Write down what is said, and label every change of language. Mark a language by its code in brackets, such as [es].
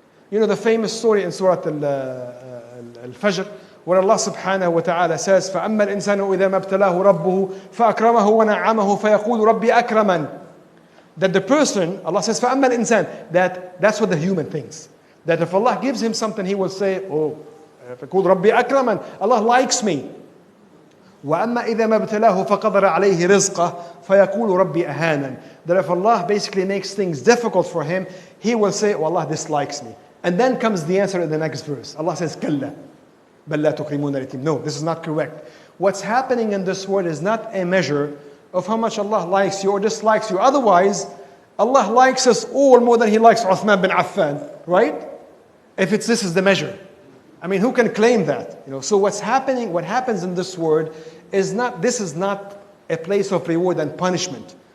[en] The famous story in Surah Al-Fajr, where Allah subhanahu wa ta'ala says, [ar] فَأَمَّا الْإِنسَانُ إِذَا مَا ابْتَلَاهُ رَبُّهُ فَأَكْرَمَهُ وَنَعَّمَهُ فَيَقُولُ رَبِّي أَكْرَمَنِ. [en] That the person, Allah says, [ar] فَأَمَّا الْإِنسَانُ, [en] that's what the human thinks. That if Allah gives him something, he will say, oh, [ar] فيقول ربي أكرمن, [en] Allah likes me. [ar] وأما إذا ما ابتلاه فقدر عليه رزقه فيقول ربي أهانن. [en] That if Allah basically makes things difficult for him, he will say, oh, Allah dislikes me. And then comes the answer in the next verse. Allah says, [ar] كلا بل لا تكرمون اليتيم. [en] No, this is not correct. What's happening in this world is not a measure of how much Allah likes you or dislikes you. Otherwise, Allah likes us all more than He likes Authman bin Affan, right? If this is the measure. I mean, who can claim that? So what happens in this world is this is not a place of reward and punishment.